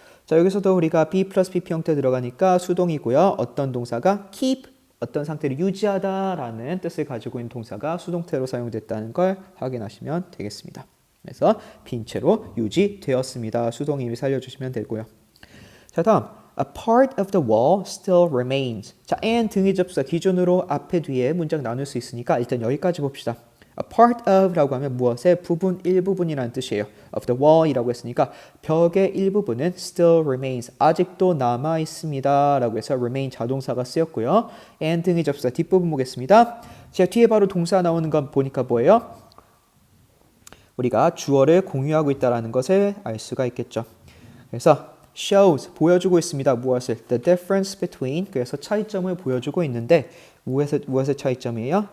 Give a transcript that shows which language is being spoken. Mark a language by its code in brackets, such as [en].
[ko] 자, 여기서도 우리가 be 플러스 pp 형태 들어가니까 수동이고요. 어떤 동사가 keep, 어떤 상태를 유지하다라는 뜻을 가지고 있는 동사가 수동태로 사용됐다는 걸 확인하시면 되겠습니다. 그래서 빈 채로 유지되었습니다. 수동임을 살려주시면 되고요. 자, 다음 [en] A part of the wall still remains. [ko] 자, and 등의 접수사 기준으로 앞에 뒤에 문장 나눌 수 있으니까 일단 여기까지 봅시다. A part of라고 하면 무엇의 부분, 일부분이라는 뜻이에요. [en] Of the wall [ko] 이라고 했으니까 벽의 일부분은 [en] still remains. [ko] 아직도 남아 있습니다. 라고 해서 remain 자동사가 쓰였고요. and 등의 접수사 뒷부분 보겠습니다. 자, 뒤에 바로 동사 나오는 건 보니까 뭐예요? 우리가 주어를 공유하고 있다는 것을 알 수가 있겠죠. 그래서 shows 보여주고 있습니다. 무엇을? [en] The difference between [ko] 그래서 차이점을 보여주고 있는데 무엇의 차이점이에요?